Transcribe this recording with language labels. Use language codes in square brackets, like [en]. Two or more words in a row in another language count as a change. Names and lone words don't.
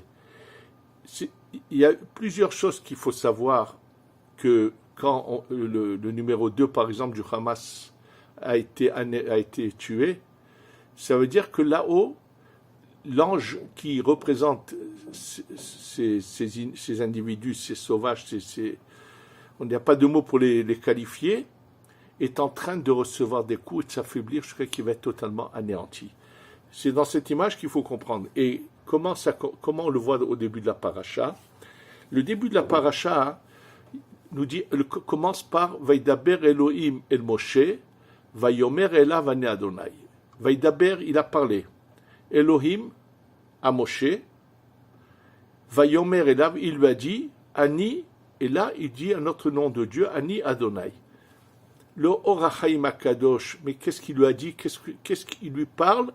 [fr] Il y a plusieurs choses qu'il faut savoir que quand le numéro 2, par exemple, du Hamas a été tué, ça veut dire que là-haut, l'ange qui représente ces individus, ces sauvages, on n'y a pas de mots pour les qualifier, est en train de recevoir des coups et de s'affaiblir jusqu'à qu'il va être totalement anéanti. C'est dans cette image qu'il faut comprendre. Et comment on le voit au début de la paracha? Le début de la paracha nous dit, commence par [he] וידבר אלהים אל משה ויאמר אליו אני אדני. [fr] Vaidaber, il a parlé. Elohim à Moshe, [he] ויאמר אליו, [fr] il lui a dit, Ani, et là il dit un autre nom de Dieu, [he] אני אדני. [fr] Le Orachaim Akadosh, mais qu'est-ce qu'il lui a dit? Qu'est-ce qu'il lui parle?